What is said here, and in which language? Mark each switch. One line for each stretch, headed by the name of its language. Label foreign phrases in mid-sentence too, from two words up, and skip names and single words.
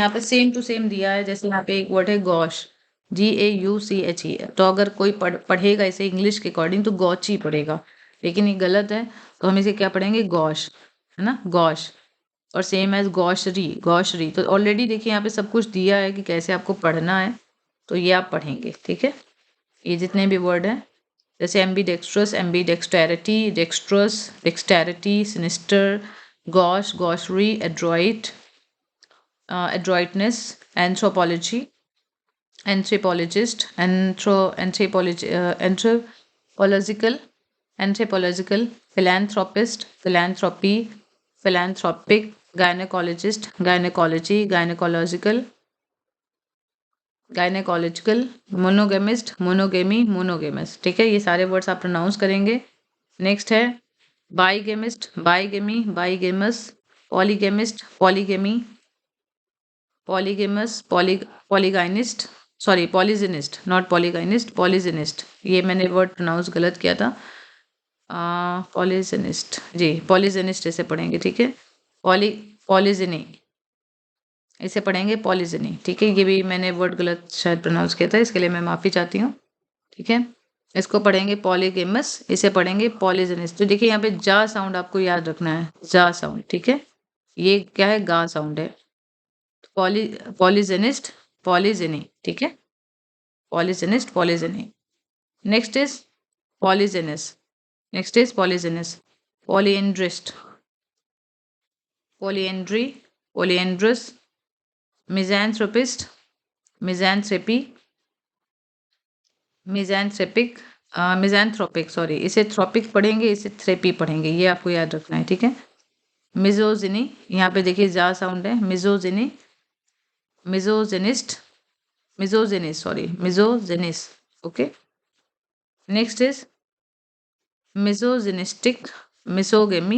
Hindi: यहाँ पे
English: same to same
Hindi: दिया है, जैसे यहाँ पे एक वर्ड है गॉश, GAUCHE, तो अगर कोई पढ़ेगा इसे इंग्लिश के अकॉर्डिंग तो गॉची पढ़ेगा, लेकिन ये गलत है, तो हम इसे क्या पढ़ेंगे गॉश, है ना, गॉश।
English: और same as gaucherie, gaucherie.
Hindi: तो ऑलरेडी देखिए यहाँ पे सब कुछ दिया है कि कैसे आपको पढ़ना है, तो ये आप पढ़ेंगे, ठीक है। ये जितने भी वर्ड हैं, जैसे
English: ambidextrous, ambidexterity, dextrous, dexterity, sinister, gauche, gaucherie, adroit, adroitness, anthropology, anthropologist, anthropological, philanthropist, philanthropy, philanthropic, gynecologist, gynecology, gynecological, monogamist, monogamy, monogamous,
Hindi: ठीक है। ये सारे वर्ड्स आप प्रोनाउंस करेंगे।
English: नेक्स्ट है bigamist, bigamy, bigamous, polygamist, polygamy, polygamous, polygynist, sorry polygynist, not polygynist, polygynist,
Hindi: ये मैंने वर्ड प्रोनाउंस गलत किया था। पॉलीजिनिस्ट, जी पॉलीजिनिस्ट इसे पढ़ेंगे, ठीक है। पॉलीजिनी इसे पढ़ेंगे, पॉलीजिनी, ठीक है। ये भी मैंने वर्ड गलत शायद प्रोनाउंस किया था, इसके लिए मैं माफ़ी चाहती हूँ, ठीक है। इसको पढ़ेंगे पॉलीगेमस, इसे पढ़ेंगे पॉलीजिनिस्ट। तो देखिए यहाँ पे जा साउंड आपको याद रखना है, जा साउंड, ठीक है। ये क्या है, गा साउंड है।
English: polygynist, polygyny,
Hindi: ठीक है,
English: polygynist, polygyny. next is polygynous, next is polygynous, polyandrist, polyandry, polyandrous, misanthropist, misanthropy, misanthropic, misanthropic,
Hindi: सॉरी इसे थ्रोपिक पढ़ेंगे, इसे थ्रेपी पढ़ेंगे, ये आपको याद रखना है, ठीक है।
English: मिजोजिनी,
Hindi: यहाँ पे देखिए जा साउंड है,
English: misogyny, misogynist, misogynous, sorry misogynous, okay. next is misogynistic, misogamy.